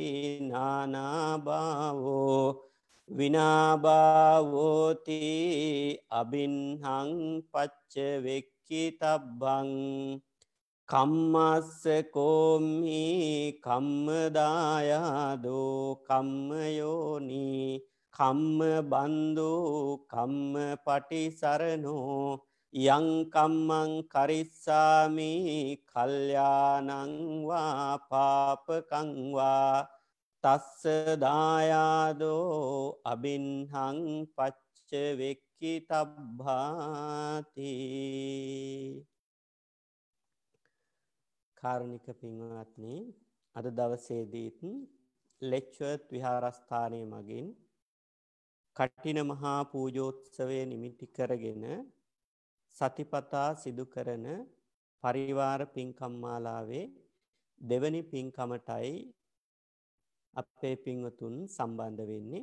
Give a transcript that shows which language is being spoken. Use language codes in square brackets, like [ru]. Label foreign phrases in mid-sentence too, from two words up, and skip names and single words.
[pi] නානාභාවෝ විනාභාවෝති අබින්හං පච්චවෙක්කි තබ්බං කම්මස්ස කෝමි කම්මදායාදෝ කම්මයෝනි කම්ම බන්දු කම්ම පටිසරණෝ යං කම්මං කරිස්සාමි කල්යාණං වා පාපකං වා තස්ස දායාදෝ අබින්හං පච්චවෙක්කි තබ්බාති. [si] කාරුණික පින්වත්නි, අද දවසේදීත් ලෙච්චර්ත් විහාරස්ථානයේ මගින් කටින මහා පූජෝත්සවය නිමිති කරගෙන සතිපතා සිදු කරන පරිවාර පින්කම් මාලාවේ දෙවැනි පින්කමටයි අපේ පින්වතුන් සම්බන්ධ වෙන්නේ.